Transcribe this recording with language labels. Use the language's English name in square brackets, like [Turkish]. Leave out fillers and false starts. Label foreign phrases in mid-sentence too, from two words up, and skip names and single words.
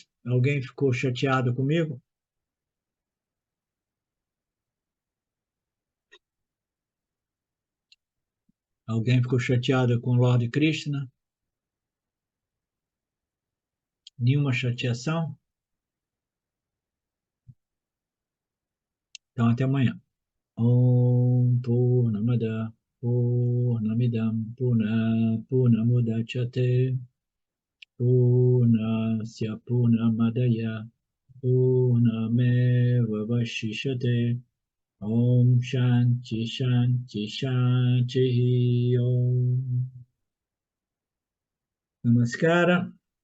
[Portuguese] Alguém ficou chateado comigo? Alguém ficou chateado com o Lord Krishna? Nenhuma chateação? Então, até amanhã. [Sanskrit] Om Purnamada Purnamidam Purnamudachyate Purnasya Purnamadaya Purnameva Vashishate Om Shanti Shanti Shanti Om Namaskara.